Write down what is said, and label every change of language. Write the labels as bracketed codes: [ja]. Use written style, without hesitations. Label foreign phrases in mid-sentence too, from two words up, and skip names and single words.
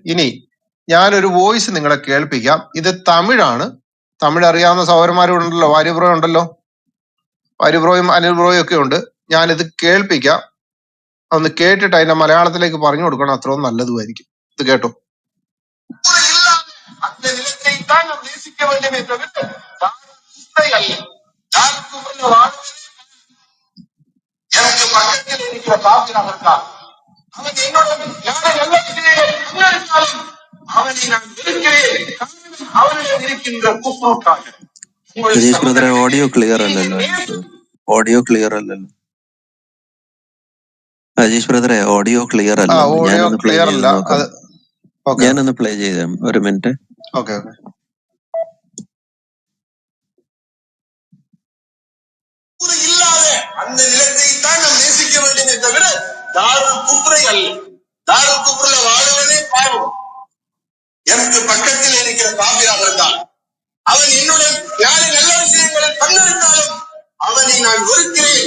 [ml] ഇനി ഞാനൊരു വോയിസ് നിങ്ങളെ കേൾപ്പിക്കാം. ഇത് തമിഴാണ്. തമിഴ് അറിയാവുന്ന സഹോദരന്മാരുണ്ടല്ലോ, വാര്യബ്രോ ഉണ്ടല്ലോ, വാര്യബ്രോയും അനിൽ ബ്രോയും ഒക്കെ ഉണ്ട്. ഞാനിത് കേൾപ്പിക്കാം. ഒന്ന് കേട്ടിട്ട് അതിന്റെ മലയാളത്തിലേക്ക് പറഞ്ഞു കൊടുക്കണം, അത്രയും നല്ലതുമായിരിക്കും. ഇത് കേട്ടോ. [ta] எனக்கு பக்கத்தில் இருக்கிற காப்பிராக இருந்தால் அவன் என்னோட நல்ல விஷயங்கள் அவனை நான் வெறுக்கிறேன். அவனிடம் இருக்கின்ற குஃப்ருக்காக. [ml] അജീഷ് ബ്രദറെ [en] audio clear [ml] അല്ലല്ലോ. [en] audio clear [ml] അല്ലല്ലോ. അജീഷ് ബ്രദറെ [en] audio clear [ml] അല്ല. ഞാനൊന്ന് പ്ലേ ചെയ്ത് നോക്കാം. ഞാനൊന്ന് പ്ലേ ചെയ്ത ഒരു മിനിറ്റ്. ഓക്കെ. [ta] இல்லாத அந்த நிலத்தை தான் நாம் நேசிக்க வேண்டுமே தவிர [ar] دار الكفر [ta] அல்ல. [ar] دار الكفر [ta] வாழ்வதே பாவம். எனக்கு பக்கத்தில் இருக்கிற காபிராக இருந்தால் அவன் என்னுடன் யாரு நல்ல விஷயங்களை கண்டறிந்தாலும் அவனை நான் வெறுக்கிறேன்.